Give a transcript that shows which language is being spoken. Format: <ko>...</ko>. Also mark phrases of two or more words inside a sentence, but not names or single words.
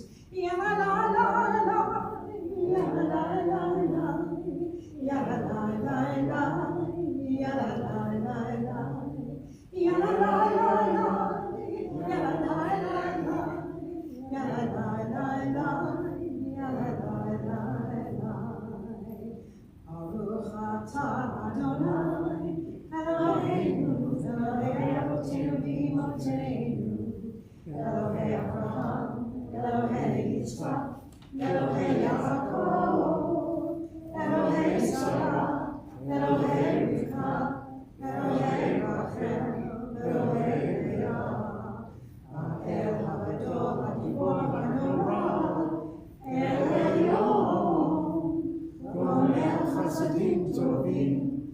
<he>Ya la la la la, ya la la la la, ya la la la la, ya la la la la, ya la la la la, ya la la la la, ya la la la la, ya la la la la. ברוך אתה אדני, אלהינו, אלהי אבותינו ואמותינו, אלהי אברהם, אלהי יצחק, אלהי יעקב, אלהי שרה, אלהי רבקה, אלהי רחל, אלהי לאה, אל הגדול הגבור הנורא, אל עליון, גומל חסדים טובים,</he>